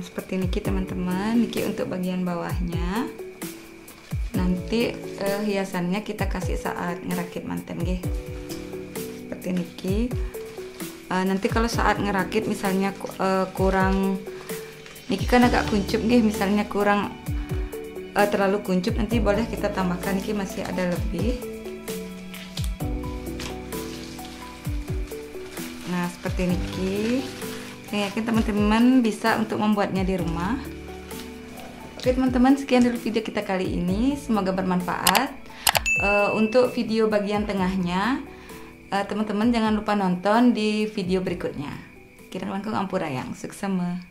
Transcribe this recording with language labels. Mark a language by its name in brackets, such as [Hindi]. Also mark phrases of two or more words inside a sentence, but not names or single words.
[Indonesian] seperti niki teman-teman. Niki untuk bagian bawahnya. Nanti hiasannya kita kasih saat ngerakit manten nggih. Seperti niki. Nanti kalau saat ngerakit misalnya kurang niki kan agak kuncup nggih, misalnya kurang terlalu kuncup, nanti boleh kita tambahkan, niki masih ada lebih. Nah, seperti niki. Saya yakin teman-teman bisa untuk membuatnya di rumah. Oke teman-teman, sekian dulu video kita kali ini. Semoga bermanfaat. Untuk video bagian tengahnya, teman-teman jangan lupa nonton di video berikutnya. [Balinese] Kira langkung ampurayang, suksema.